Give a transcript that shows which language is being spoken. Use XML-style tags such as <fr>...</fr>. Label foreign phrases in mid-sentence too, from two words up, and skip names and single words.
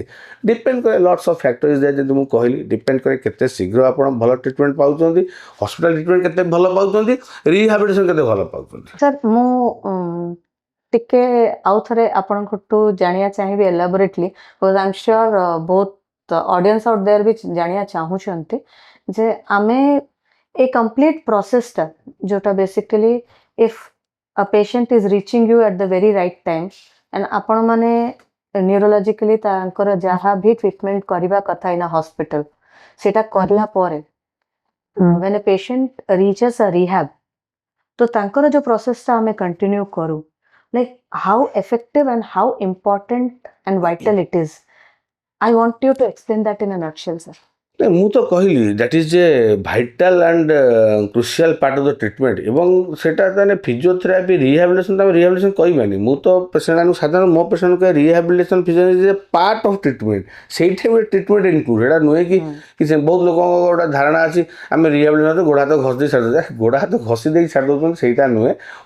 <or>ଡିପେଣ୍ଡ କରେ</or> <en>lots of factors</en> <or>ଯାଏ, ଯେମିତି ମୁଁ କହିଲି, ଡିପେଣ୍ଡ କରେ କେତେ ଶୀଘ୍ର ଆପଣ ଭଲ ଟ୍ରିଟମେଣ୍ଟ ପାଉଛନ୍ତି,</or> <en>hospital treatment</en> <or>କେତେ ଭଲ ପାଉଛନ୍ତି, ରିହାବିଲିଟେସନ୍ କେତେ ଭଲ ପାଉଛନ୍ତି। ସାର୍ ମୁଁ ଟିକେ ଆଉ ଥରେ ଆପଣଙ୍କଠୁ ଜାଣିବା ଚାହିଁବି</or> <en>elaborately, because I am sure</en> <or>ବହୁତ</or> <en>audience out there</en> <or>ବି ଜାଣିବା ଚାହୁଁଛନ୍ତି ଯେ ଆମେ ଏ କମ୍ପ୍ଲିଟ୍ ପ୍ରୋସେସଟା ଯୋଉଟା</or> <en>basically if a patient is reaching you at the very right time and</en> <or>ଆପଣ ମାନେ ନ୍ୟୁରୋଲୋଜିକାଲି ତାଙ୍କର ଯାହା ବି ଟ୍ରିଟମେଣ୍ଟ କରିବା କଥା</or> <en>in hospital</en> <or>ସେଇଟା କରିଲା ପରେ</or> <en>when a patient reaches a rehab,</en> <or>ତ ତାଙ୍କର ଯୋଉ ପ୍ରୋସେସଟା ଆମେ କଣ୍ଟିନ୍ୟୁ କରୁ,</or> <en>like how effective and how important and vital it is, I want you to explain that in a nutshell, sir.</en> <or>ମୁଁ ତ କହିଲି</or> <en>that is a vital and crucial part of the treatment.</en> <or>ଏବଂ ସେଇଟା ତାହେଲେ</or> <en>physiotherapy rehabilitation,</en> <or>ତ ଆମେ ରିହାବିଲିଟେସନ୍ କହିବାନି। ମୁଁ ତ ପେସେଣ୍ଟ ସାଧାରଣ ମୋ ପେସେଣ୍ଟ କହେ</or> <en>rehabilitation physiotherapy is a part of treatment.</en> <or>ସେଇଠି ଗୋଟେ</or> <en>treatment include.</en> <or>ଏଇଟା ନୁହେଁ କି ବହୁତ ଲୋକଙ୍କ ଗୋଟେ ଧାରଣା ଅଛି ଆମେ ରିହାବିଲିଟେସନ୍ ଗୋଡ଼ ହାତ ଘଷି ଦେଇ ଛାଡ଼ି ଦେଉଛୁ, ଗୋଡ଼ ହାତ ଘଷି ଦେଇକି ଛାଡ଼ି ଦେଉଛନ୍ତି, ସେଇଟା ନୁହେଁ।</or>